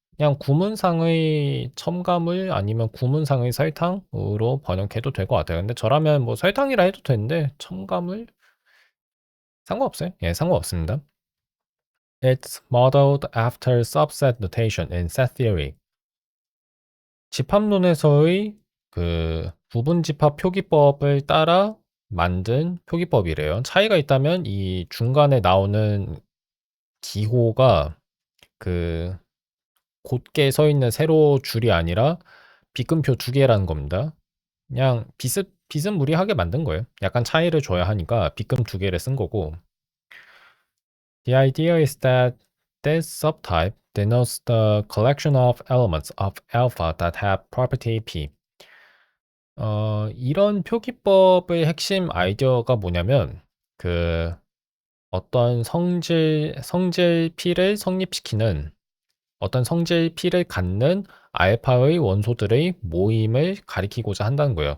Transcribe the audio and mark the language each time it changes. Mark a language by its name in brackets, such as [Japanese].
[Korean] 그냥 구문상의 첨가물 아니면 구문상의 설탕으로 번역해도 될 것 같아요. 근데 저라면 뭐 설탕이라 해도 되는데 첨가물? 상관없어요. 예, 상관없습니다. [English] It's modeled after subset notation in set theory. [Korean] 집합론에서의 그 부분 집합 표기법을 따라 만든 표기법이래요. 차이가 있다면 이 중간에 나오는 기호가 그 곧게 서 있는 세로 줄이 아니라 빗금표 두 개라는 겁니다. 그냥 비스무리하게 만든 거예요. 약간 차이를 줘야 하니까 빗금 두 개를 쓴 거고. [English] The idea is that this subtype denotes the collection of elements of alpha that have property P. [Korean] 이런 표기법의 핵심 아이디어가 뭐냐면 그 어떤 성질 P를 성립시키는 어떤 성질 P를 갖는 알파의 원소들의 모임을 가리키고자 한다는 거예요.